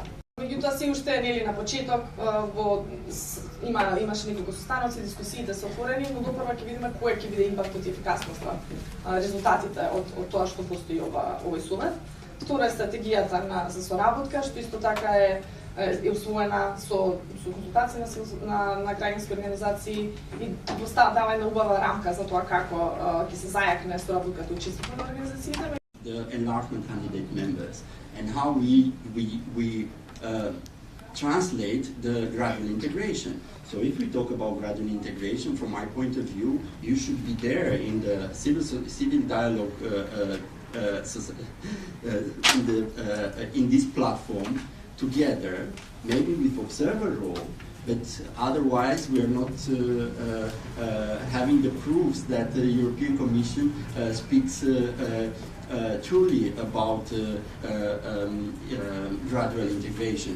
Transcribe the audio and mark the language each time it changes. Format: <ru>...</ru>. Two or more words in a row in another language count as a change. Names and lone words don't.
<mk>Меѓутоа се уште е на почеток, имаше неколку состаноци, дискусиите се отворени, но допрва ќе видиме кој ќе биде импактот и ефикасноста, резултатите од тоа што постои овој совет. Втора е стратегијата за соработка, што исто така е усвоена со консултации на граѓански организации и дава една убава рамка за тоа како ќе се зајакне соработката и учеството на организациите.</mk> <en>The enlargement candidate members and how we translate the gradual integration. So if we talk about gradual integration, from my point of view, you should be there in the civil dialogue in this platform together, maybe with observer role, but otherwise we are not having the proofs that the European Commission speaks truly about gradual integration.</en>